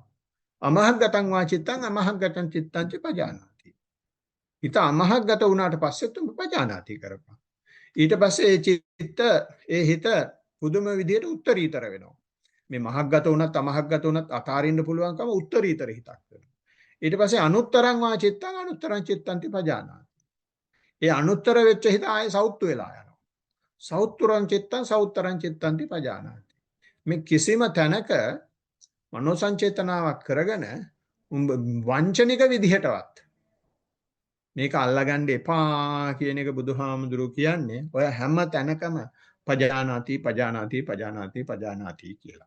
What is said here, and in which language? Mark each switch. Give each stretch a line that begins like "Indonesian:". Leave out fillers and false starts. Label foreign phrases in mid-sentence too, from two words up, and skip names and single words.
Pali: අමහග්ගතං වාචිත්තං අමහග්ගතං චිත්තං පජානාති.
Sinhala: හිත අමහග්ගත වුණාට පස්සේ තුඹ පජානාති කරපන්. ඊට පස්සේ ඒ හිත පුදුම විදියට උත්තරීතර වෙනවා. මේ මහග්ගත වුණත් අමහග්ගත වුණත් අතාරින්න පුළුවන්කම උත්තරීතර හිතක් වෙනවා. ඊට පස්සේ
Pali: අනුත්තරං වාචිත්තං අනුත්තරං චිත්තං පජානාති.
Sinhala: ඒ අනුත්තර වෙච්ච හිත ආයේ සෞත්තු වෙලා යනවා.
Pali: සෞත්තුරං චිත්තං සෞත්තරං චිත්තං පජානාති.
Sinhala: මේ කිසිම තැනක මනෝ සංචේතනාවක් කරගෙන වංචනික විදිහටවත් මේක අල්ලගන්න එපා කියන එක බුදුහාමුදුරුවෝ කියන්නේ ඔය හැම තැනකම
Pali: පජානාති පජානාති පජානාති පජානාති
Sinhala: කියලා.